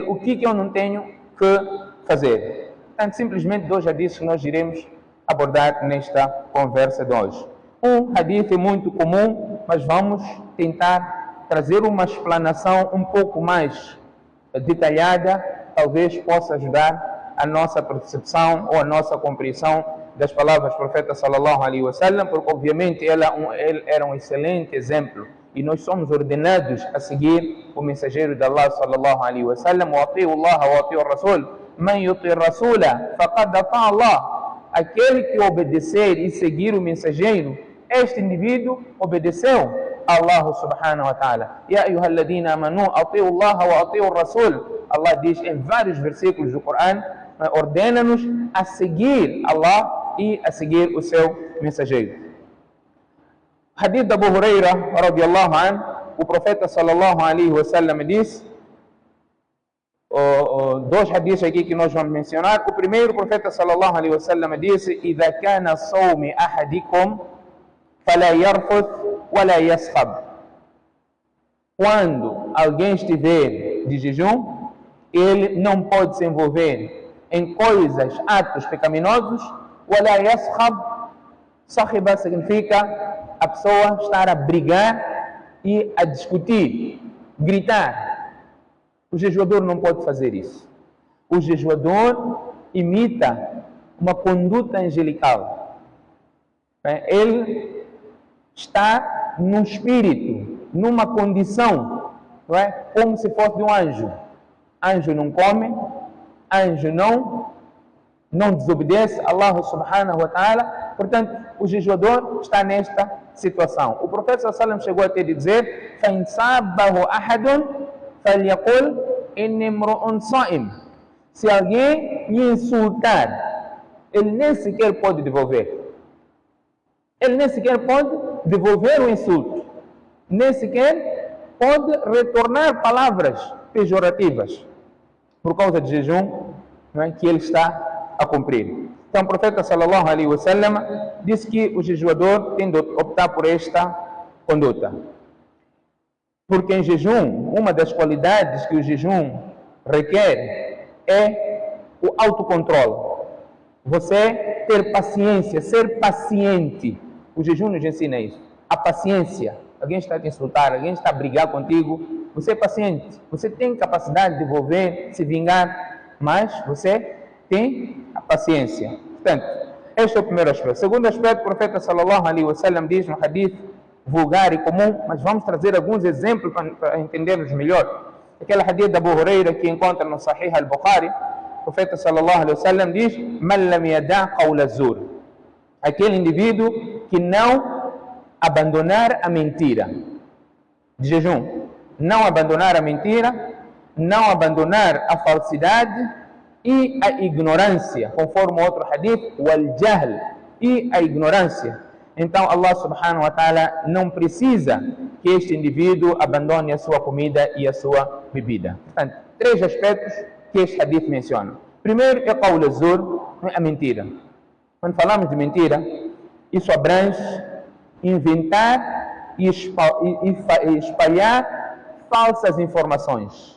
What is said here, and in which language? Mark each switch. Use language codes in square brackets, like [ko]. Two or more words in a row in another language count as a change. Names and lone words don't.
[pt] O que eu não tenho que fazer? Portanto, simplesmente dois hadiths que nós iremos abordar nesta conversa de hoje. Um hadith é muito comum, mas vamos tentar trazer uma explanação um pouco mais detalhada, talvez possa ajudar a nossa percepção ou a nossa compreensão das palavras do profeta [ar] صلى الله عليه وسلم, [pt] porque obviamente ele era um excelente exemplo e nós somos ordenados a seguir o mensageiro de Allah [ar] صلى الله عليه وسلم. وأطيعوا الله وأطيعوا الرسول من يطع الرسول فقد أطاع الله. [pt] Aquele que obedecer e seguir o mensageiro, este indivíduo obedeceu a Allah [ar] سبحانه وتعالى. يا أيها الذين آمنوا أطيعوا الله وأطيعوا الرسول. [pt] Allah diz em vários versículos do Corão, ordena-nos a seguir Allah e a seguir o seu mensageiro. Hadith de Abu Huraira [ar] رضي الله عنه, [pt] o profeta [ar] صلى الله عليه وسلم [pt] diz, dois hadiths aqui que nós vamos mencionar. O primeiro, o profeta [ar] صلى الله عليه وسلم disse: "إذا كان صوم أحدكم فلا يرفث ولا يصخب." [pt] Quando alguém estiver de jejum, ele não pode se envolver em coisas, atos pecaminosos. [ar] ولا يصخب, [pt] sahiba significa a pessoa estar a brigar e a discutir, gritar. O jejuador não pode fazer isso. O jejuador imita uma conduta angelical. Ele está num espírito, numa condição, como se fosse de um anjo. Anjo não come, anjo não desobedece a Allah [ar] سبحانه وتعالى. [pt] Portanto, o jejuador está nesta situação. O profeta [ar] صلى الله عليه وسلم [pt] chegou até dizer: [ar] فَإِنْ صَابَّهُ أَحَدٌ فَلْيَقُلْ إِنِّي امْرُؤٌ صَائِمٌ. [pt] Se alguém lhe insultar, ele nem sequer pode devolver. Ele nem sequer pode devolver o insulto. nem sequer pode retornar palavras pejorativas por causa de jejum, não é, que ele está a cumprir. Então o profeta [ar] صلى الله عليه وسلم [pt] disse que o jejuador tem de optar por esta conduta. Porque em jejum, uma das qualidades que o jejum requer é o autocontrole. Você ter paciência, ser paciente. O jejum nos ensina isso. A paciência. Alguém está a te insultar, alguém está a brigar contigo. Você é paciente. Você tem capacidade de devolver, se vingar, mas você tem a paciência. Portanto, este é o primeiro aspecto. O segundo aspecto, o profeta [ar] صلى الله عليه وسلم [pt] diz no hadith vulgar e comum, mas vamos trazer alguns exemplos para entendermos melhor. Aquele hadith da Abu Huraira que encontra no Sahih al-Bukhari, o profeta [ar] صلى الله عليه وسلم diz: "من لم يدع قول الزور", [pt] aquele indivíduo que não abandonar a mentira. De jejum, não abandonar a mentira, não abandonar a falsidade e a ignorância, conforme outro hadith, [ar] والجهل, [pt] e a ignorância. Então Allah [ar] سبحانه وتعالى [pt] não precisa que este indivíduo abandone a sua comida e a sua bebida. Portanto, três aspectos que este hadith menciona. Primeiro é [ar] قول الزور, [pt] a mentira. Quando falamos de mentira, isso abrange inventar e espalhar falsas informações.